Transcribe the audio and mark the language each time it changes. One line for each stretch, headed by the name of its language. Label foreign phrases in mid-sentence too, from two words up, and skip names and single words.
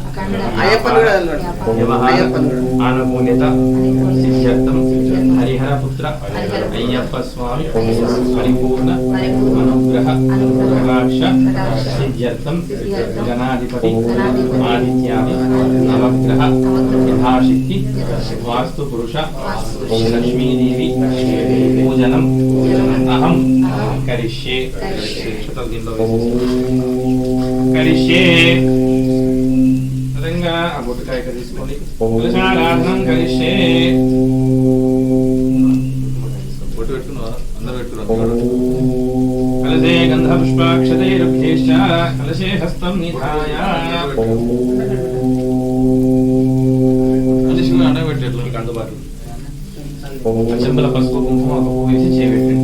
Sanskrit: व्यवहार आनुकूल्यता सिद्ध्यर्थं हरिहर पुत्र अय्यप्प स्वामी परिपूर्ण अनुग्रह कटाक्ष सिद्ध्यर्थं गणाधिपति आदित्यादि नवग्रह यथाशक्ति वास्तु पुरुष लक्ष्मी देवी पूजनम अहम करिष्ये करिष्ये
Telugu: అదంగా ఆ బొట్టుకాయ తీసుకోండి
Sanskrit: తులసారాధనం కరిష్యే
Telugu: బొట్టు పెట్టుకున్నారా అందరూ పెట్టుకున్నారు
Sanskrit: కలశే గంధ పుష్పాక్షతైరుభ్యేశ్చ కలశే హస్తం నిధాయ
Telugu: అందుబాటులో చెంబుల పసుపు కుంకుమ ఒక పువ్వు వేసి చేయబెట్టండి.